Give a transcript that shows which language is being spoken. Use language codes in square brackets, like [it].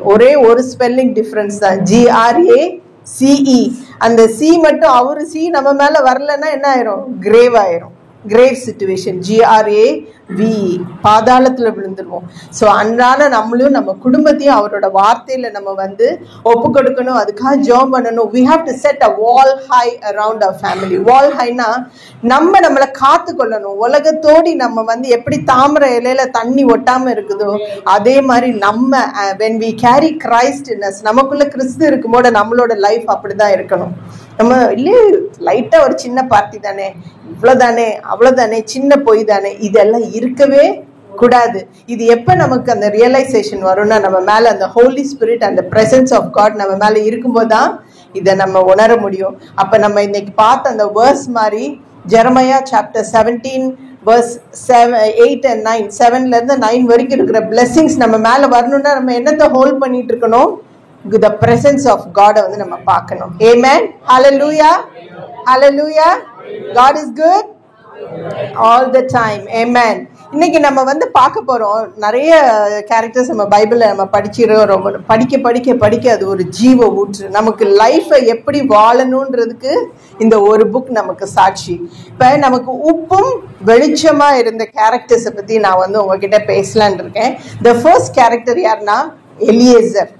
[ta] ஒரே ஒரு spelling difference தான், GRACE. அந்த சி மட்டும், அவரு சி நம்ம மேல வரலன்னா என்ன ஆயிரும்? கிரேவ் ஆயிரும். Grave situation, GRAVE, பாதாளத்துல விழுந்துருவோம். ஸோ அன்றாட நம்மளும் நம்ம குடும்பத்தையும் அவரோட வார்த்தையில நம்ம ஒப்பு கொடுக்கணும். அதுக்காக ஜெபம் பண்ணணும். [en] we have to set a wall high around our family. [ta] wall highனா நம்மளை காத்து கொள்ளணும். உலகத்தோடி நம்ம எப்படி தாமரை இலையில தண்ணி ஒட்டாம இருக்குதோ அதே மாதிரி நம்ம [en] when we carry Christ in us, [ta] நமக்குள்ள கிறிஸ்து இருக்கும்போது நம்மளோட லைஃப் அப்படிதான் இருக்கணும். நம்ம இல்லையே லைட்டா ஒரு சின்ன பார்ட்டி தானே, இவ்வளவுதானே, அவ்வளவுதானே, சின்ன பொய் தானே, இதெல்லாம் இருக்கவே கூடாது. இது எப்ப நமக்கு அந்த ரியலைசேஷன் வரும்னா, நம்ம மேல அந்த ஹோலி ஸ்பிரிட், அந்த பிரசன்ஸ் ஆஃப் காட் நம்ம மேல இருக்கும்போது தான் இதை நம்ம உணர முடியும். அப்ப நம்ம இன்னைக்கு பார்த்த அந்த வேர்ஸ் மாதிரி ஜெரமையா சாப்டர் 17 verse 8 and 9, 7ல இருந்து 9 வரைக்கும் இருக்கிற பிளெஸிங்ஸ் நம்ம மேல வரணும்னா நம்ம என்னத்தை ஹோல்ட் பண்ணிட்டு இருக்கணும்? [en] The presence of God [ta] நம்ம பார்க்கணும். [en] Amen. Hallelujah. Hallelujah. God is good all the time. Amen. [ta] இன்னைக்கு நம்ம பார்க்க போறோம். நிறைய கேரக்டர்ஸ் நம்ம பைபிள்ல நம்ம படிச்சிருக்கோம். படிக்க படிக்க படிக்க அது ஒரு ஜீவ ஊற்று. நமக்கு லைஃபை எப்படி வாழணுன்றதுக்கு இந்த ஒரு புக் நமக்கு சாட்சி. இப்ப நமக்கு உப்பும் வெளிச்சமா இருந்த கேரக்டர்ஸை பத்தி நான் உங்ககிட்ட பேசலான் இருக்கேன். [en] The first character [ta] யாருன்னா [en] Eliezer.